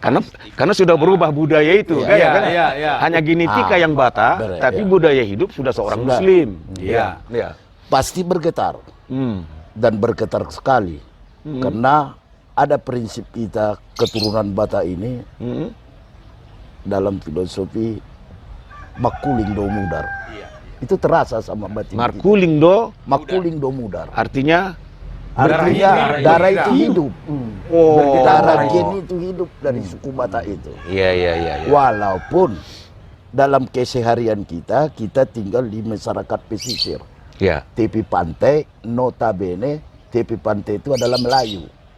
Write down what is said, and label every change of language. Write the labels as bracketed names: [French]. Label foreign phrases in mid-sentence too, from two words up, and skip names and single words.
[Indonesian] Karena sudah berubah budaya itu, kan? Hanya genetika yang Batak, tapi budaya hidup sudah seorang Muslim. Iya. Pasti bergetar. Dan bergetar sekali. Karena ada prinsip kita keturunan Batak ini dalam filosofi [Batak Toba] makuling do mudar. [Indonesian] Itu terasa sama batin. [Batak Toba] Makuling do mudar. [Indonesian] Artinya darah itu hidup. Oh. Darah gen itu hidup dari suku Batak itu. Iya. Walaupun dalam keseharian kita tinggal di masyarakat pesisir. Ya. Tepi pantai, notabene tepi pantai itu adalah Melayu.